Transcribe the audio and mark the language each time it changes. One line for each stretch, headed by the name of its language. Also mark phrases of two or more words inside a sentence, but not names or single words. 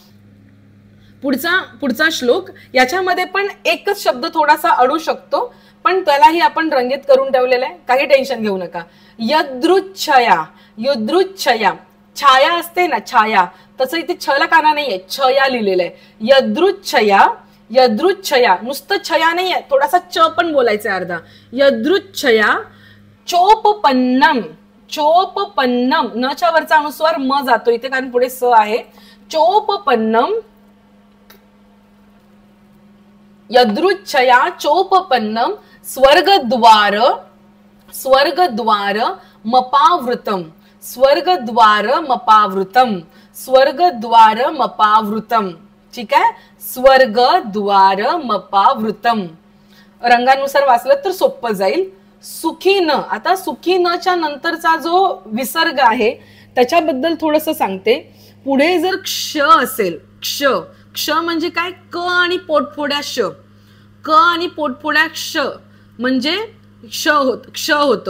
Marathi: पुढचा श्लोक याच्यामध्ये पण एकच शब्द थोडासा अडू शकतो पण त्यालाही आपण रंगीत करून ठेवलेला आहे, काही टेन्शन घेऊ नका. यदृच्छया, युदृच्छया छाया असते ना छाया, तसं इथे छला काना नाहीये, छया लिहिलेलं आहे. यदृच्छया, यदृच्छया नुसतं छया नाहीये, थोडासा च पण बोलायचंय अर्धा.
Sanskrit: यदृच्छया चोपपन्नम,
Marathi: चोपपन्नम न च्या वरचा अनुस्वार म जातो इथे कारण पुढे स आहे.
Sanskrit: चोपपन्नम, यदृच्छया चोपपन्नम स्वर्गद्वार स्वर्गद्वार मपावृतम स्वर्गद्वार मपावृतम स्वर्गद्वार मपावृतम.
Marathi: ठीक आहे,
Sanskrit: स्वर्गद्वार मपावृतम.
Marathi: रंगानुसार वाचलं तर सोपं जाईल. सुखी न, आता सुखी नच्या नंतरचा जो विसर्ग आहे त्याच्याबद्दल थोडस सांगते. पुढे जर क्ष असेल, क्ष क्ष म्हणजे काय, क आणि पोटफोड्या श, क आणि पोटफोड्या क्ष म्हणजे क्ष होतो.